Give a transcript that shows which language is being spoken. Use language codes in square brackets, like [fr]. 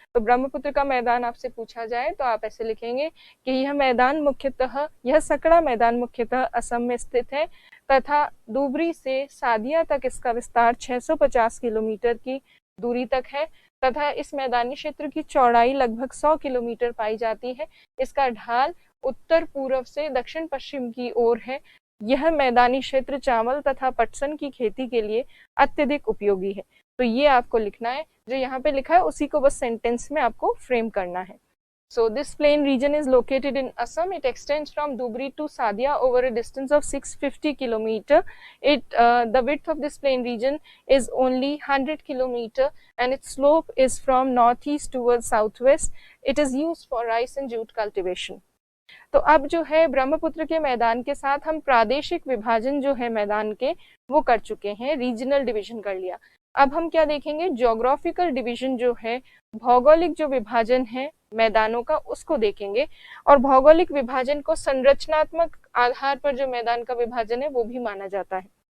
[hi] तो ब्रह्मपुत्र का मैदान आपसे पूछा जाए तो आप ऐसे लिखेंगे कि यह सकड़ा मैदान मुख्यतः असम में स्थित है तथा धुबरी से सादिया तक इसका विस्तार 650 किलोमीटर की दूरी तक है तथा इस मैदानी क्षेत्र की चौड़ाई लगभग 100 किलोमीटर पाई जाती है। इसका ढाल उत्तर पूर्व से दक्षिण पश्चिम की ओर है। यह मैदानी क्षेत्र चावल तथा पटसन की खेती के लिए अत्यधिक उपयोगी है। तो ये आपको लिखना है, जो यहाँ पे लिखा है उसी को बस सेंटेंस में आपको फ्रेम करना है। [en] So this plain region is located in Assam. It extends from Dhubri to Sadia over a distance of 650 kilometer. The width of this plain region is only 100 kilometer and its slope is from northeast towards southwest. It is used for rice and jute cultivation. [hi] तो अब जो है ब्रह्मपुत्र के मैदान के साथ हम प्रादेशिक विभाजन जो है मैदान के वो कर चुके हैं, रीजनल डिवीजन कर लिया। अब हम क्या देखेंगे, ज्योग्राफिकल डिवीजन जो है, भौगोलिक जो विभाजन है मैदानों का, उसको देखेंगे। और भौगोलिक विभाजन को संरचनात्मक आधार पर जो मैदान का विभाजन है वो भी माना जाता है।